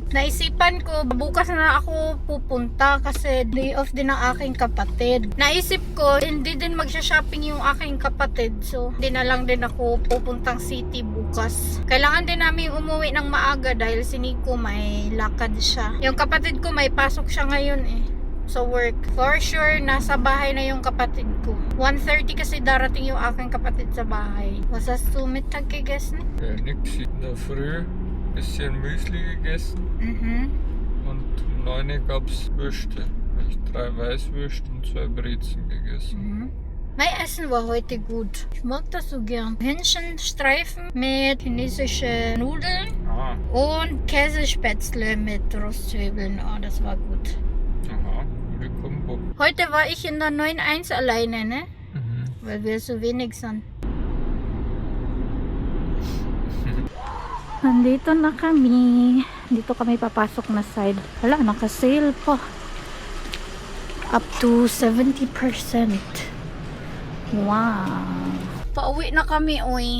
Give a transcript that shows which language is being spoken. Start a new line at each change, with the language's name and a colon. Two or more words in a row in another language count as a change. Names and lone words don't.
Filipino: Naisipan ko, bukas na ako pupunta kasi day off din ng aking kapatid. Naisip ko, hindi din magsha-shopping yung aking kapatid. So, hindi na lang din ako pupuntang city bukas. Kailangan din namin umuwi ng maaga dahil si Nico may lakad siya. Yung kapatid ko may pasok siya ngayon eh.
English: So work. For sure,
Filipino: nasa bahay na yung kapatid ko. 1:30 kasi darating yung aking kapatid sa bahay.
German: Was hast du Mittag gegessen? Ja, nix. In der Früh bisschen Müsli gegessen. Und um 9 Uhr gab's Würste. 3 Weißwürste und 2 Brezen gegessen. Mein Essen war heute gut. Ich mag das so gern. Hähnchenstreifen mit chinesischen Nudeln und Käsespätzle mit Röstzwiebeln. Oh, das war gut. Aha, gute Kombo. Heute war ich in der 9-1 alleine, ne? Weil wir so wenig sind.
Filipino: Nandito na kami. Dito kami papasok na side. Wala, naka-sale pa.
English: Up to 70%.
Filipino: Wow. Pauwi na kami, oy.